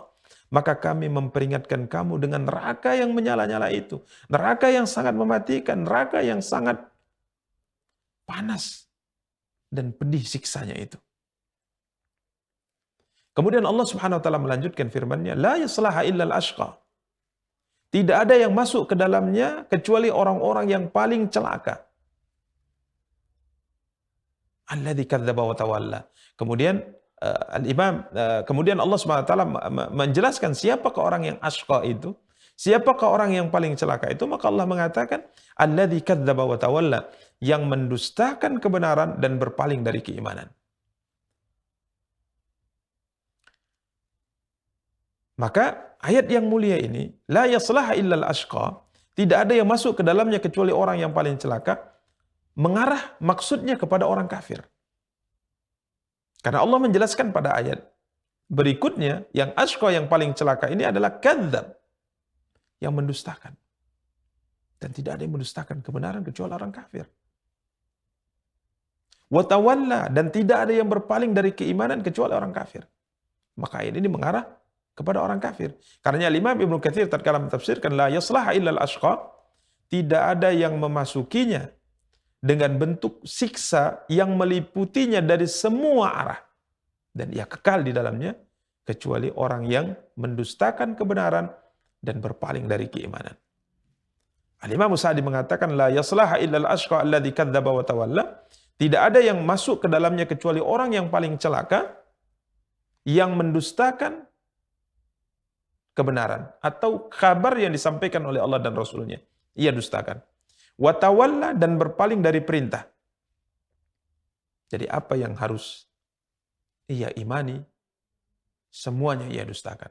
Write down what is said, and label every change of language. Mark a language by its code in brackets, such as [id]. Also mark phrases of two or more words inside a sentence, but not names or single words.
[id] Maka kami memperingatkan kamu dengan neraka yang menyala-nyala itu. Neraka yang sangat mematikan, neraka yang sangat panas dan pedih siksanya itu. Kemudian Allah [ar] سبحانه وتعالى [id] melanjutkan firman-Nya, [ar] لا يصلاها إلا الأشقى. [id] Tidak ada yang masuk ke dalamnya kecuali orang-orang yang paling celaka. [ar] الذي كذب وتولى. [id] Kemudian kemudian Allah [ar] سبحانه وتعالى [id] menjelaskan siapakah orang yang ashqa itu, siapakah orang yang paling celaka itu, maka Allah mengatakan [ar] الذي كذب وتولى, [id] yang mendustakan kebenaran dan berpaling dari keimanan. Maka ayat yang mulia ini, [ar] لا يصلاها إلا الأشقى, [id] tidak ada yang masuk ke dalamnya kecuali orang yang paling celaka, mengarah maksudnya kepada orang kafir. Karena Allah menjelaskan pada ayat berikutnya, yang ashqa yang paling celaka ini adalah kadzdzab, yang mendustakan. Dan tidak ada yang mendustakan kebenaran kecuali orang kafir. [ar] وتولى, [id] dan tidak ada yang berpaling dari keimanan kecuali orang kafir. Maka ayat ini mengarah kepada orang kafir. Karena Imam Ibnu Katsir tatkala mentafsirkan [ar] لا يصلاها إلا الأشقى, [id] tidak ada yang memasukinya dengan bentuk siksa yang meliputinya dari semua arah dan ia kekal di dalamnya kecuali orang yang mendustakan kebenaran dan berpaling dari keimanan. Al-Imam Sa'di mengatakan [ar] لا يصلاها إلا الأشقى الذي كذب وتولى, [id] tidak ada yang masuk ke dalamnya kecuali orang yang paling celaka yang mendustakan kebenaran atau kabar yang disampaikan oleh Allah dan Rasulnya, ia dustakan. [ar] وتولى, [id] dan berpaling dari perintah. Jadi apa yang harus ia imani, semuanya ia dustakan.